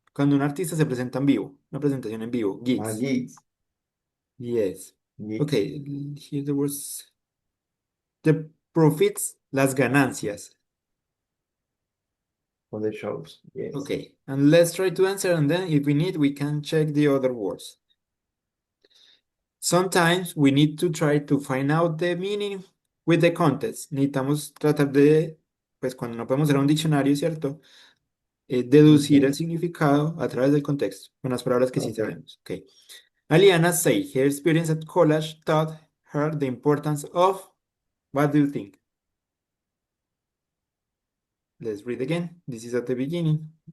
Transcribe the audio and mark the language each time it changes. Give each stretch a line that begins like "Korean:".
Spanish: Cuando un artista se presenta en vivo. Una presentación en vivo.
English: Gigs. gigs, Yes. gigs Okay. Here the words. The profits,
Spanish: las ganancias.
English: for the shows. Yes. Okay. And let's try to answer, and then if we need, we can check the other words. Sometimes we need to try to find out the meaning with the context.
Spanish: Necesitamos tratar de, pues cuando no podemos usar un diccionario, ¿cierto? Deducir el
English: Okay.
Spanish: significado a través del contexto, con las palabras que sí
English: Okay.
Spanish: sabemos. Okay.
English: Aliana say her experience at college taught her the importance of, what do you think? Let's read again. This is at the beginning.